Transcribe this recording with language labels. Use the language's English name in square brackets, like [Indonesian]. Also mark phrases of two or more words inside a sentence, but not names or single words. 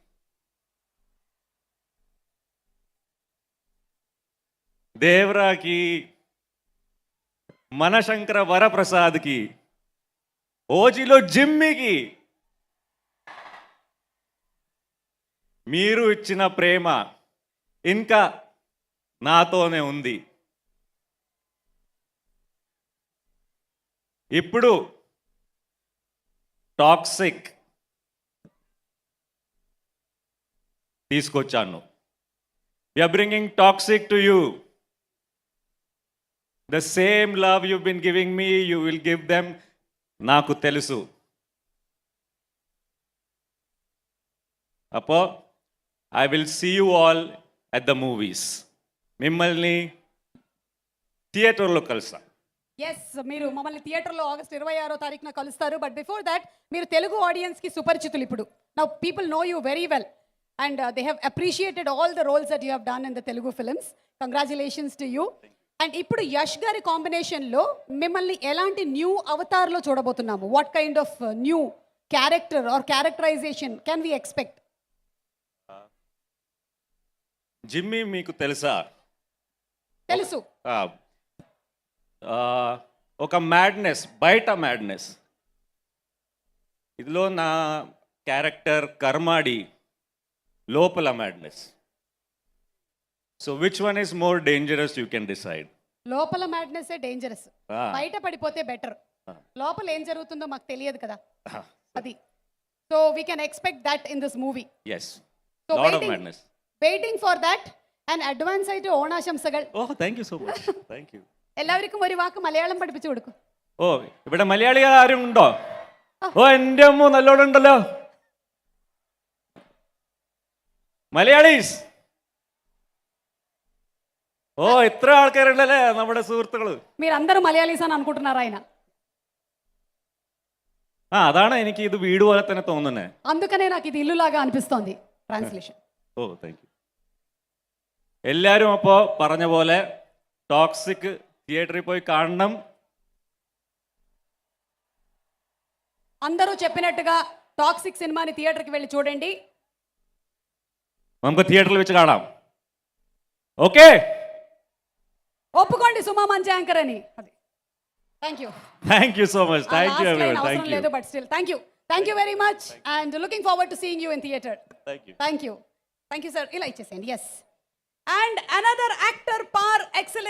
[Telugu] దేవరాకి, మనశంకర వరప్రసాద్కి, ఓజిలో జిమ్మికి మీరు ఇచ్చిన ప్రేమ ఇంకా నాతోనే ఉంది. ఇప్పుడు టాక్సిక్ తీసుకొచ్చాను. [English] We are bringing Toxic to you. The same love you've been giving me, you will give them. [Telugu] నాకు తెలుసు. అప్పో [English] I will see you all at the movies. [Telugu] మిమ్మల్ని థియేటర్లో కలుస్తా. ఎస్, మీరు మమ్మల్ని థియేటర్లో ఆగస్ట్ 26వ తారీఖున కలుస్తారు. [English] But before that [Telugu] మీరు తెలుగు ఆడియన్స్కి సుపరిచితులు. [English] ఇప్పుడు now people know you very well and they have appreciated all the roles that you have done in the Telugu films. Congratulations to you. [Telugu] అండ్ ఇప్పుడు యష్ గారి కాంబినేషన్లో మిమ్మల్ని ఎలాంటి [English] new avatarlo [Telugu] చూడబోతున్నాము? [English] What kind of new character or characterization can we expect? [Telugu] జిమ్మీ మీకు తెలుసా? తెలుసు. ఒక మ్యాడ్నెస్, బయట మ్యాడ్నెస్. ఇదిలో నా క్యారెక్టర్ కర్మాడి, లోపల మ్యాడ్నెస్. [English] So which one is more dangerous you can decide. [Telugu] లోపల మ్యాడ్నెస్ డేంజరస్, బయట పడిపోతే బెటర్. లోపల ఏం జరుగుతుందో మాకు తెలియదు కదా, అది. [English] So we can expect that in this movie. yes, lot of madness. Waiting for that and advance [Malayalam] ആയിട്ട് ഓണാശംസകൾ. [English] Oh, thank you so much. Thank you. [Malayalam] എല്ലാവർക്കും ഒരു വാക്ക് മലയാളം പഠിപ്പിച്ചു കൊടുക്കും. ഓ, ഇവിടെ മലയാളി ആരും ഉണ്ടോ? ഓ, എൻ്റെ അമ്മ നല്ലോണം ഉണ്ടല്ലോ. മലയാളീസ്. ഓ, ഇത്ര ആൾക്കാരുണ്ടല്ലേ നമ്മുടെ സുഹൃത്തുക്കള്. [Telugu] మీరందరూ మలయాళీస్ అని అనుకుంటున్నారు ఆయన. [Malayalam] അതാണ് എനിക്ക് ഇത് വീട് പോലെ തന്നെ തോന്നുന്നത്. [Telugu] అందుకనే నాకు ఇది ఇల్లులాగా అనిపిస్తోంది. ట్రాన్స్లేషన్. [Malayalam] ഓ, [English] thank you. [Malayalam] എല്ലാവരും അപ്പോൾ പറഞ്ഞ പോലെ ടോക്സിക് థియేటర్కి పోయి കാണണം. [Telugu] అందరూ చెప్పినట్టుగా టాక్సిక్ సినిమాని థియేటర్కి వెళ్ళి చూడండి. [Malayalam] നമുക്ക് థియేటర్లో വെച്ച് കാണാം. [Telugu] ఓకే, ఒప్పుకోండి సుమా మంచి యాంకర్ అని. [English] Thank you So much. Thank you everyone. Thank you. లేదు But still thank you very much and looking forward to seeing you in theatre. Thank you sir. [Telugu] ఇలా ఇచ్చేసేయండి. [English] Yes, and another actor par excellent.